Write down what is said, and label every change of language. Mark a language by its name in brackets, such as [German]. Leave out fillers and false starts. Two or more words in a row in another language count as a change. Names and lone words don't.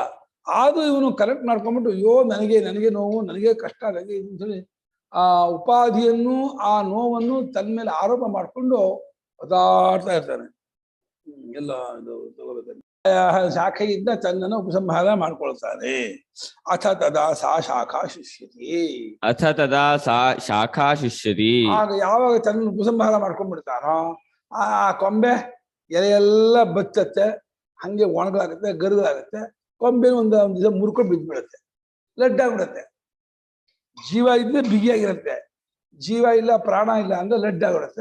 [Kannada] ಆದ್ರೂ ಇವನು ಕರೆಕ್ಟ್ ಮಾಡ್ಕೊಂಡ್ಬಿಟ್ಟು ಅಯ್ಯೋ ನನಗೆ ನೋವು, ನನಗೆ ಕಷ್ಟ, ನನಗೆ ಹೇಳಿ ಆ ಉಪಾಧಿಯನ್ನು ಆ ನೋವನ್ನು ತನ್ನ ಮೇಲೆ ಆರೋಪ ಮಾಡಿಕೊಂಡು ಒದಾಡ್ತಾ ಇರ್ತಾನೆ. ಎಲ್ಲ ಇದು ತಗೋಬೇಕು. ಶಾಖೆಯಿಂದ ತನ್ನನ್ನು ಉಪಸಂಹಾರ ಮಾಡ್ಕೊಳ್ತಾನೆ. [Sanskrit] ಅಥ ತದಾ ಸಾ ಶಾಖಾ ಶಿಷ್ಯತಿ. ಅಥ ತದಾ ಸಾ ಶಾಖಾ ಶಿಷ್ಯತಿ. [Kannada] ಆಗ ಯಾವಾಗ ತನ್ನ ಉಪಸಂಹಾರ ಮಾಡ್ಕೊಂಡ್ಬಿಡ್ತಾನೋ ಆ ಕೊಂಬೆ ಎಲೆಯೆಲ್ಲ ಬತ್ತತ್ತೆ, ಹಂಗೆ ಒಣಗಲಾಗುತ್ತೆ, ಗರುಗಳಾಗುತ್ತೆ. ಕೊಂಬೆ ಒಂದು ದಿವಸ ಮುರ್ಕೊಂಡು ಬಿದ್ದ್ಬಿಡುತ್ತೆ, ಲಡ್ಡಾಗ್ಬಿಡುತ್ತೆ. ಜೀವ ಇದ್ರೆ ಬಿಗಿಯಾಗಿರುತ್ತೆ, ಜೀವ ಇಲ್ಲ ಪ್ರಾಣ ಇಲ್ಲ ಅಂದ್ರೆ ಲಡ್ಡಾಗ್ಬಿಡುತ್ತೆ.